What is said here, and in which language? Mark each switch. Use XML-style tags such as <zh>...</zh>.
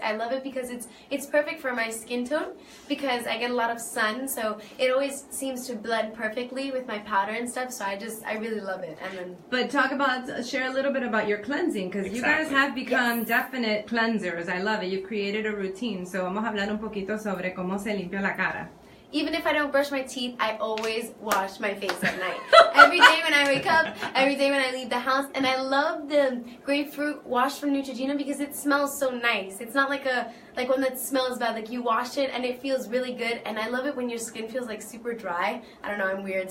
<en>I love it because it's perfect for my skin tone, because I get a lot of sun, so it always seems to blend perfectly with my powder and stuff. So I really love it. And then. But share a little bit about your cleansing, because you guys have become definite cleansers. I love it. You've created a routine.</en> <es>So vamos a hablar un poquito sobre cómo se limpia la cara.</es> <en>Even if I don't brush my teeth, I always wash my face at night. Every day when I wake up, every day when I leave the house. And I love the grapefruit wash from Neutrogena because it smells so nice. It's not like one that smells bad. Like you wash it and it feels really good. And I love it when your skin feels like super dry. I don't know, I'm weird.</en>